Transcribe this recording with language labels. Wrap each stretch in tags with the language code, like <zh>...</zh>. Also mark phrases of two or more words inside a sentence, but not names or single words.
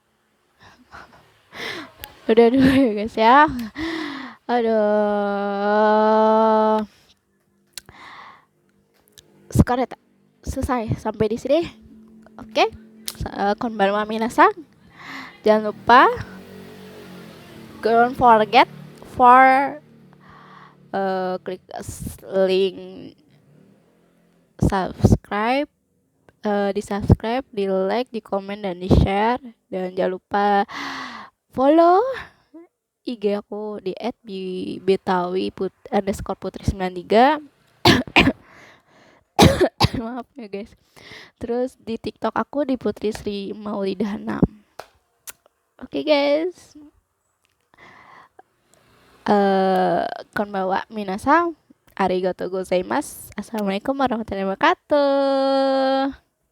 <id>Udah dulu ya guys ya. Aduh. Sekarang selesai sampai di sini.</id> <ja>Oke. こんばんは皆さん.</ja> <id>Jangan lupa,</id> <en>don't forget for</en> <id>klik link subscribe, di subscribe, di like, di komen, dan di share. Dan jangan lupa follow IG aku di @betawi_putri93. Maaf ya guys. Terus di TikTok aku di Putri Sri Maulidah 6. Oke guys.</id> <ja>こんばんは皆さん、ありがとうございます.</ja> <ar>السلام عليكم ورحمة الله وبركاته.</ar>